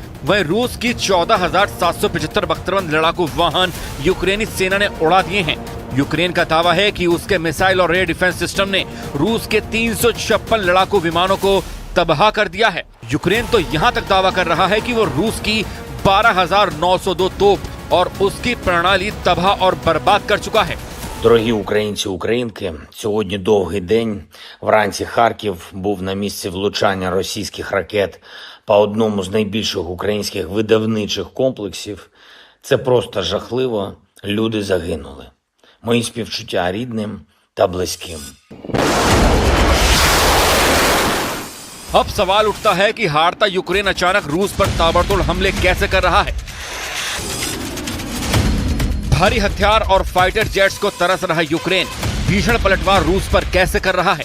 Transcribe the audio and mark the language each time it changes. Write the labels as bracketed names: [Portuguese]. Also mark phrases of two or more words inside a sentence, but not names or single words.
[Hindi] वहीं रूस की 14,775 बख्तरबंद लड़ाकू वाहन यूक्रेनी सेना ने उड़ा दिए हैं। यूक्रेन का दावा है कि उसके मिसाइल और एयर डिफेंस सिस्टम ने रूस के 356 लड़ाकू विमानों को तबाह कर दिया है। यूक्रेन तो यहाँ तक दावा कर रहा है कि वो रूस की 12,902 तोप और उसकी प्रणाली तबाह और बर्बाद कर चुका है। [Ukrainian] Дорогі українці, українки, сьогодні довгий день. Вранці Харків був на місці влучання російських ракет по одному з найбільших українських видавничих комплексів. Це просто жахливо. Люди загинули. Мої співчуття рідним та близьким. [Hindi] अब सवाल उठता है कि हारता यूक्रेन अचानक रूस पर ताबड़तोड़ हमले कैसे कर रहा है। भारी हथियार और [English] fighter jets [Hindi] को तरस रहा यूक्रेन भीषण पलटवार रूस पर कैसे कर रहा है।